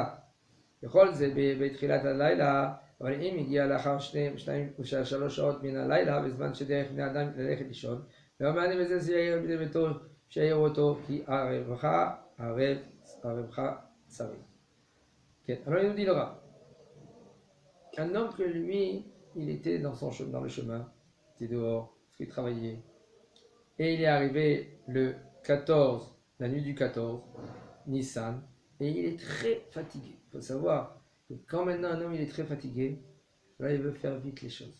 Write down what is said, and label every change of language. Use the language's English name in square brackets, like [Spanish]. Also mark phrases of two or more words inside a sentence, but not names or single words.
[Hebrew] בכל זה בתחילת הלילה, אבל אם הגיע לאחר 2-3 שעות מן הלילה, בזמן שדרך בני אדם ללכת לישון, לא מעניין בזה שיעיר בני ביתו, שיעיר אותו, כי ערבך צריך. כן, [French] alors il nous dit le Rav, un homme que lui, il était dans le chemin, il était dehors, parce qu'il travaillait, et il est arrivé le 14, la nuit du 14, Nissan, et il est très fatigué. Il faut savoir que quand maintenant un homme il est très fatigué, là il veut faire vite les choses.